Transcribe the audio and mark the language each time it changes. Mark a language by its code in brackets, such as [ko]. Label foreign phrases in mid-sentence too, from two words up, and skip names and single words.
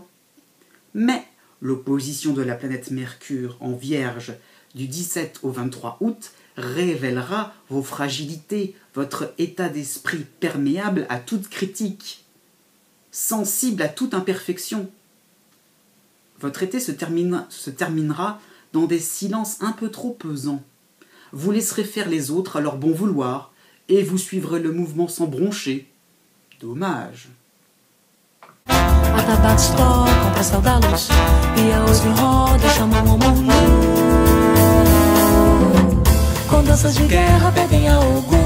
[fr] Mais l'opposition de la planète Mercure en Vierge du 17 au 23 août révélera vos fragilités, votre état d'esprit perméable à toute critique, sensible à toute imperfection. Votre été se terminera dans des silences un peu trop pesants. Vous laisserez faire les autres à leur bon vouloir et vous suivrez le mouvement sans broncher. Dommage. [pt] Atabaques tocam pra céu da luz e a oito roda chamam o mundo. Com danças de guerra pedem a algum